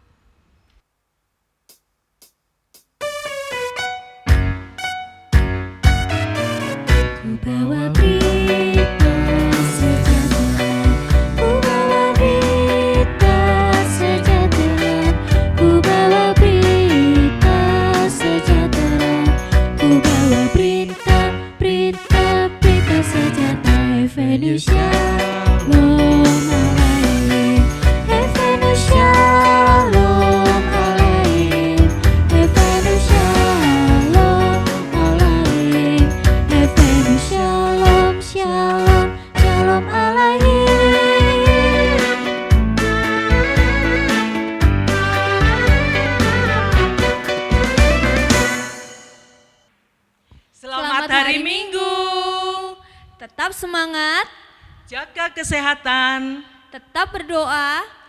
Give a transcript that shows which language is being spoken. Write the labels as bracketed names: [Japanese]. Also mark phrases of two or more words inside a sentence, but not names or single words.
[Indonesian] Ku bawa berita sejahtera, ku bawa berita sejahtera, ku bawa berita sejahtera, ku bawa berita sejahtera. [Hebrew] Evangelus שלום עליכם, Evangelus שלום עליכם, Evangelus שלום עליכם, Evangelus שלום, שלום, שלום עליכם. [Indonesian] Selamat hari Minggu. Tetap semangat, Jaga kesehatan. tetap berdoa.